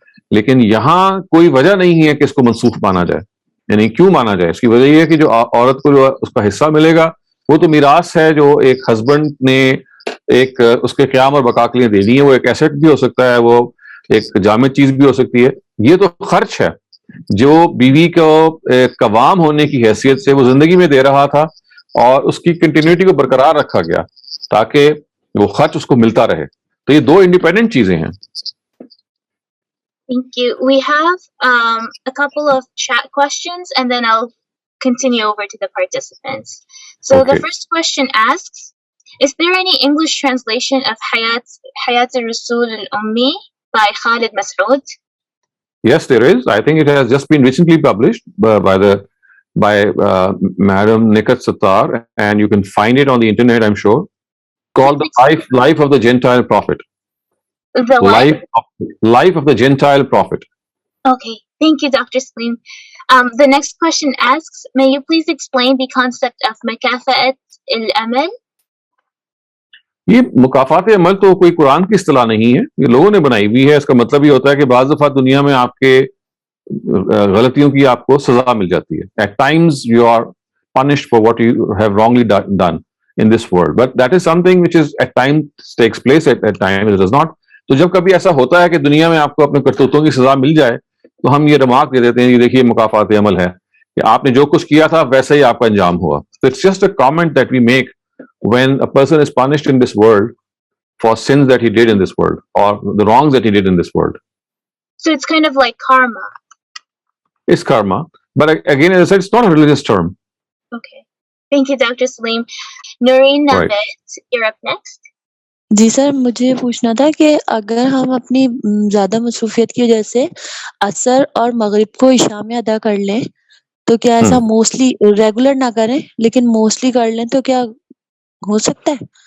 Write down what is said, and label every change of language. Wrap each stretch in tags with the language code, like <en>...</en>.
<ur>لیکن یہاں کوئی وجہ نہیں ہے کہ اس کو منسوخ مانا جائے. یعنی کیوں مانا جائے؟ اس کی وجہ یہ ہے کہ جو عورت کو جو اس کا حصہ ملے گا وہ تو میراث ہے جو ایک ہسبینڈ نے ایک اس کے قیام اور بقا کے لیے دے دی ہے. وہ ایک ایسٹ بھی ہو سکتا ہے، وہ ایک جامد چیز بھی ہو سکتی ہے. یہ تو خرچ ہے جو بیوی کو قوام ہونے کی حیثیت سے وہ زندگی میں دے رہا تھا، اور اس کی کنٹینیوٹی کو برقرار رکھا گیا تاکہ وہ خرچ اس کو ملتا رہے. تو یہ دو انڈیپینڈنٹ چیزیں ہیں.</ur> <en>Thank you. We have a couple of chat questions and then I'll continue over to the participants. So the first question asks, is there any English translation of Hayat Rasul al-Ummi by Khalid Mas'ud? Yes, there is. I think it has just been recently published by Madam Nikat Sattar, and you can find it on the internet, I'm sure, called The Life of the Gentile Prophet. The Life of the Gentile Prophet. Okay, thank you, Dr. Salim. The next question asks, may you please explain the concept of Makafa'at al-Amal?</en> <ur>یہ مکافات عمل تو کوئی قرآن کی اصطلاح نہیں ہے، یہ لوگوں نے بنائی ہوئی ہے. اس کا مطلب یہ ہوتا ہے کہ بعض دفعہ دنیا میں آپ کے غلطیوں کی آپ کو سزا مل جاتی ہے.</ur> <en>At times you are punished for what you have wrongly done in this world, but that is something which is at times takes place, at times it does not.</en> <ur>تو جب کبھی ایسا ہوتا ہے کہ دنیا میں آپ کو اپنے کرتوتوں کی سزا مل جائے تو ہم یہ ریمارک دے دیتے ہیں کہ دیکھیے مکافات عمل ہے کہ آپ نے جو کچھ کیا تھا ویسے ہی آپ کا انجام ہوا.</ur> <en>So it's just a comment that we make when a person is punished in this world for sins that he did in this world or the wrongs that he did in this world. So it's kind of like karma. It's karma. But again, as I said, it's not a religious term. Okay. Thank you, Dr. Salim. Noreen Naved, you're up next.</en> <ur>جی سر، مجھے پوچھنا تھا کہ اگر ہم اپنی زیادہ مصروفیت کی وجہ سے عصر اور مغرب کو عشاء میں ادا کر لیں تو کیا ایسا موسٹلی ریگولر نہ کریں لیکن موسٹلی کر لیں تو کیا ہو سکتا ہے؟</ur>